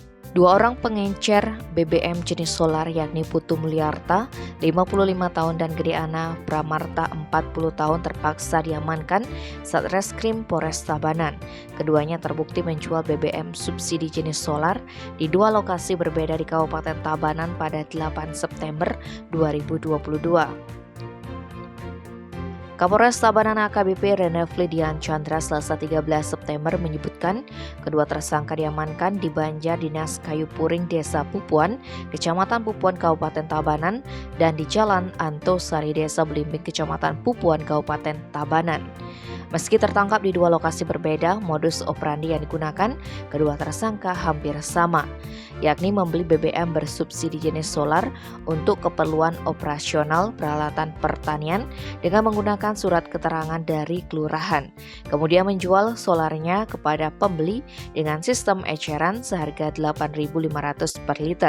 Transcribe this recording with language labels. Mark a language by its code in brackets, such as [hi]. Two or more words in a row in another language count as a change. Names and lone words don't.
[id] Dua orang pengencer BBM jenis solar yakni Putu Mulyarta 55 tahun dan Gedeana Pramarta 40 tahun terpaksa diamankan Satreskrim Polres Tabanan. Keduanya terbukti menjual BBM subsidi jenis solar di dua lokasi berbeda di Kabupaten Tabanan pada 8 September 2022. Kapolres Tabanan AKBP Renefli Dian Chandra Selasa 13 September menyebutkan kedua tersangka diamankan di Banjar Dinas Kayu Puring Desa Pupuan, Kecamatan Pupuan Kabupaten Tabanan dan di Jalan Antosari Desa Belimbing Kecamatan Pupuan Kabupaten Tabanan. Meski tertangkap di dua lokasi berbeda, modus operandi yang digunakan kedua tersangka hampir sama, yakni membeli BBM bersubsidi jenis solar untuk keperluan operasional peralatan pertanian dengan menggunakan surat keterangan dari kelurahan, kemudian menjual solarnya kepada pembeli dengan sistem eceran seharga 8.500 per liter.